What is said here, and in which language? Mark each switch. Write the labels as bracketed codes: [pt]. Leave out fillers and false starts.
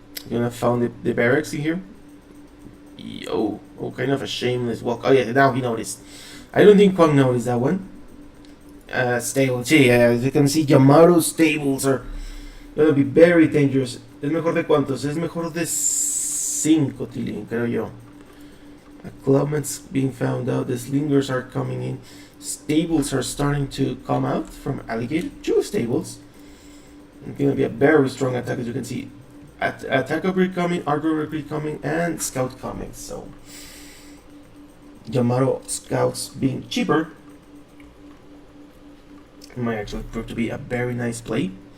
[en] Gonna found the barracks in here. Oh, kind of a shameless walk. Oh yeah, now he noticed. I don't think Quang noticed that one. Stables, yeah, as you can see, Yamaro's stables are gonna be very dangerous. [es] ¿Es mejor de cuántos? Es mejor de 5, Tilín, creo yo. [en] A clubman's being found out. The slingers are coming in. Stables are starting to come out from Alligator. 2 stables. It's gonna be a very strong attack, as you can see. Attack upgrade coming, archer upgrade coming, and scout coming. So Yamato scouts being cheaper might actually prove to be a very nice play.